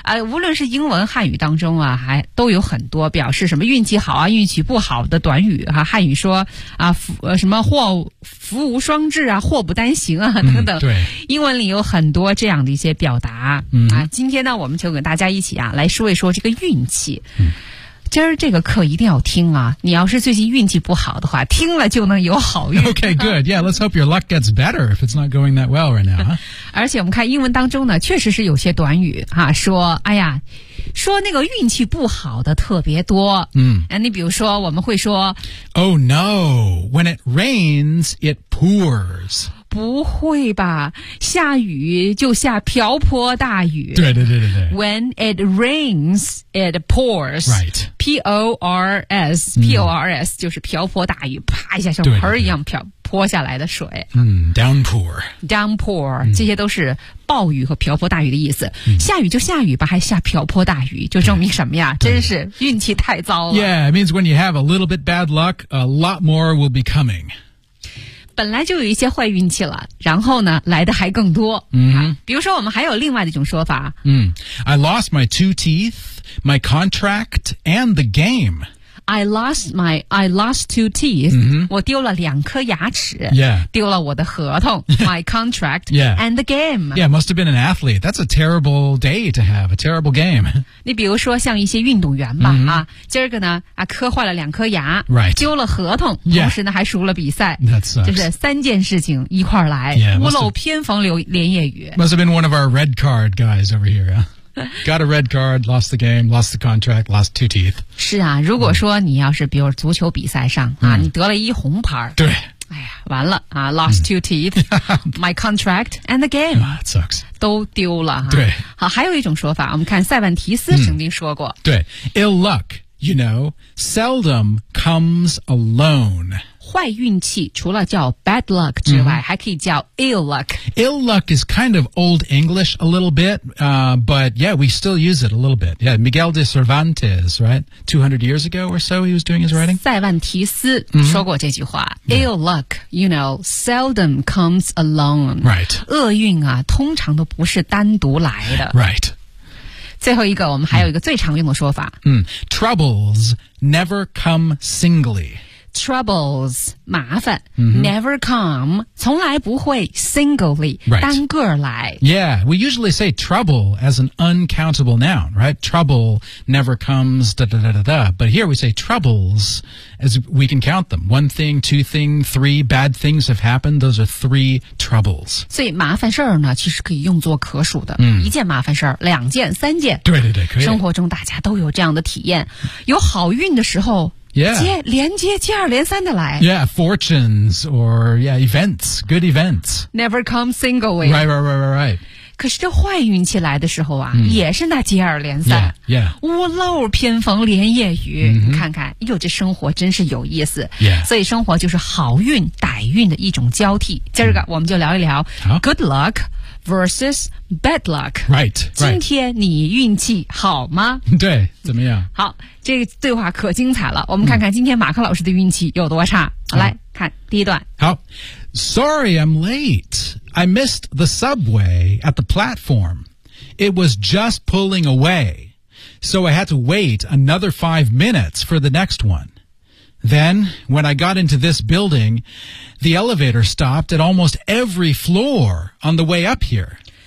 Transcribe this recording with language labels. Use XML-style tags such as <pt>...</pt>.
<zh>无论是英文汉语当中啊，还都有很多表示什么运气好啊、运气不好的短语哈、汉语说啊，福无双至啊，祸不单行啊等等。对，英文里有很多这样的一些表达。今天呢，我们就跟大家一起啊来说一说这个运气。今儿这个课一定要听啊！你要是最近运气不好的话，听了就能有好运。</zh> <en>Okay, good. Yeah, let's hope your luck gets better if it's not going that well right now.、</en> <zh>而且我们看英文当中呢，确实是有些短语哈、说哎呀，说那个运气不好的特别多。你比如说，我们会说</zh> <en>，Oh no, when it rains, it pours.</en> <zh>不会吧下雨就下瓢泼大雨对对对对对。</zh> <en>When it rains, it pours. Right.</en> <zh>P-O-R-S, P-O-R-S 就是瓢泼大雨啪一下像盆一样瓢泼下来的水。</zh> <en>Downpour.</en> <zh>Downpour, 这些都是暴雨和瓢泼大雨的意思。下雨就下雨吧还下瓢泼大雨就证明什么呀真是运气太糟了。</zh> <en>Yeah, it means when you have a little bit bad luck, a lot more will be coming.</en> <zh>本来就有一些坏运气了然后呢来的还更多、比如说我们还有另外的一种说法、</zh> <en>I lost my two teeth, my contract, and the game. I lost two teeth,、</en> <zh>我丢了两颗牙齿、丢了我的合同、</zh> <en>my contract, and the game. Yeah, must have been an athlete. That's a terrible day to have, a terrible game.</en> <zh>你比如说像一些运动员吧、今儿个呢、磕坏了两颗牙、丢了合同、同时呢还输了比赛、就是三件事情一块儿来、屋漏偏逢连夜雨。</zh> <en>Must have been one of our red card guys over here, yeah? Got a red card, lost the game, lost the contract, lost two teeth.</en> <zh>是啊，如果说你要是比如足球比赛上、你得了一红牌。对。完了、</zh> <en>lost two teeth, my contract, and the game. That sucks.</en> <zh>都丢了、对。好，还有一种说法，我们看塞万提斯曾经说过。对。</zh> <en>Ill luck, you know, seldom comes alone.</en> <zh>坏运气除了叫 bad luck 之外、还可以叫 ill luck.</zh> <en>Ill luck is kind of old English a little bit,、but yeah, we still use it a little bit. Yeah, Miguel de Cervantes, right? 200 years ago or so he was doing his writing.</en> <zh>塞万提斯说过这句话、</zh> <en>ill luck, you know, seldom comes alone. Right.</en> <zh>厄运啊通常都不是单独来的。</zh> <en>Right.</en> <zh>最后一个我们还有一个最常用的说法。</zh> <en>Troubles never come singly. Troubles,</en> <zh>麻烦、</zh> <en>never come,</en> <zh>从来不会</zh> <en>singly,、</en> <zh>单个来。</zh> <en>Yeah, we usually say trouble as an uncountable noun, right? Trouble never comes, da da da da da. But here we say troubles as we can count them. One thing, two thing, three bad things have happened. Those are three troubles.</en> <zh>所以麻烦事儿呢其实可以用作可数的。一件麻烦事儿两件三件。对对对可以。生活中大家都有这样的体验。有好运的时候接二连三的来。</zh> <en>Yeah, fortunes or, yeah, events, good events. Never come singly. Right, right, right, right, right.</en> <zh>可是这坏运气来的时候啊、也是那接二连三。 Yeah. 屋漏偏逢连夜雨。看看呦这生活真是有意思。</zh> <en>Yeah.</en> <zh>所以生活就是好运歹运的一种交替。今儿个我们就聊一聊、</zh> <en>good luck versus bad luck. Right, right.</en> <zh>今天你运气好吗对怎么样好。这个对话可精彩了我们看看今天马克老师的运气有多差、来看第一段好</zh> <en>Sorry I'm late I missed the subway at the platform It was just pulling away So I had to wait another 5 minutes for the next one. Then, when I got into this building, the elevator stopped at almost every floor on the way up here.</en>